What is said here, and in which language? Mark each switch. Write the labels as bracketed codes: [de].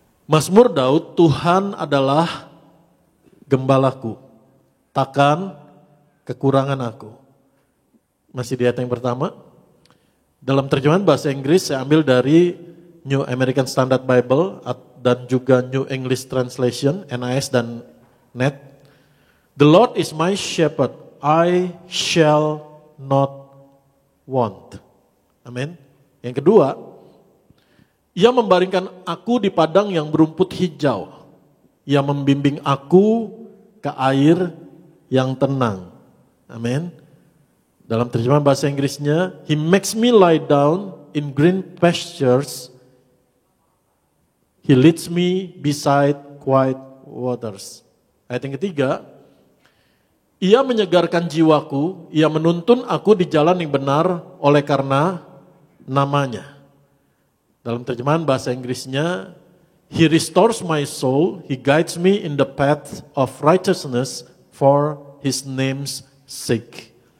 [id] Mazmur Daud, Tuhan adalah gembalaku, takkan kekurangan aku. Masih di ayat yang pertama. Dalam terjemahan bahasa Inggris saya ambil dari New American Standard Bible dan juga New English Translation, NAS dan NET. [en] The Lord is my shepherd, I shall not want. [id] Amin. Yang kedua, Ia membaringkan aku di padang yang berumput hijau. Ia membimbing aku ke air yang tenang. Amin. Dalam terjemahan bahasa Inggrisnya, [en] He makes me lie down in green pastures. He leads me beside quiet waters. [id] Ayat yang ketiga, Ia menyegarkan jiwaku, Ia menuntun aku di jalan yang benar oleh karena namanya. Dalam terjemahan bahasa Inggrisnya, [en] He restores my soul, He guides me in the path of righteousness for His name's sake.